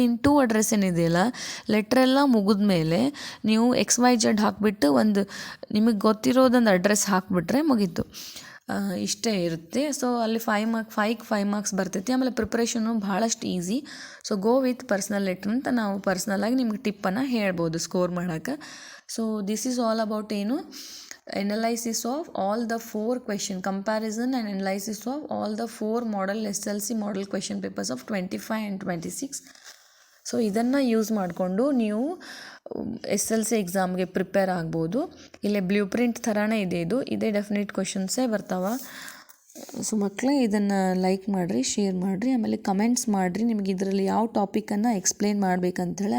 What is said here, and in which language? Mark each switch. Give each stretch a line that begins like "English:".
Kannada: ಇನ್ನು to address ಏನಿದೆಯಲ್ಲ, ಲೆಟ್ರೆಲ್ಲ ಮುಗಿದ ಮೇಲೆ ನೀವು XYZ ಹಾಕಿಬಿಟ್ಟು ಒಂದು ನಿಮಗೆ ಗೊತ್ತಿರೋದೊಂದು ಅಡ್ರೆಸ್ ಹಾಕಿಬಿಟ್ರೆ ಮುಗೀತು. ಇಷ್ಟೇ ಇರುತ್ತೆ. ಸೊ ಅಲ್ಲಿ 5 ಮಾರ್ಕ್ಸ್ ಬರ್ತೈತಿ. ಆಮೇಲೆ ಪ್ರಿಪ್ರೇಷನು ಭಾಳಷ್ಟು easy. So go with personal letter ಅಂತ ನಾವು ಪರ್ಸ್ನಲಾಗಿ ನಿಮ್ಗೆ ಟಿಪ್ಪನ್ನು ಹೇಳ್ಬೋದು ಸ್ಕೋರ್ ಮಾಡೋಕ್ಕೆ.
English: so this is all about
Kannada: ಏನು
English: analysis of all the 4 question, comparison and analysis of all the 4 model SLC model question papers of 25 and 26.
Kannada: So ಇದನ್ನು use ಮಾಡಿಕೊಂಡು ನೀವು SLC ಎಕ್ಸಾಮ್ಗೆ ಪ್ರಿಪೇರ್ ಆಗ್ಬೋದು. ಇಲ್ಲೇ ಬ್ಲೂ ಪ್ರಿಂಟ್ ಥರನೇ ಇದೆ, ಇದೇ ಡೆಫಿನೆಟ್ ಕ್ವೆಶನ್ಸೇ ಬರ್ತಾವೆ. ಸೊ ಮಕ್ಕಳೇ ಇದನ್ನು ಲೈಕ್ ಮಾಡಿರಿ, ಶೇರ್ ಮಾಡಿರಿ, ಆಮೇಲೆ ಕಮೆಂಟ್ಸ್ ಮಾಡಿರಿ ನಿಮಗೆ ಇದರಲ್ಲಿ ಯಾವ ಟಾಪಿಕನ್ನು ಎಕ್ಸ್ಪ್ಲೇನ್ ಮಾಡಬೇಕಂತೇಳಿ.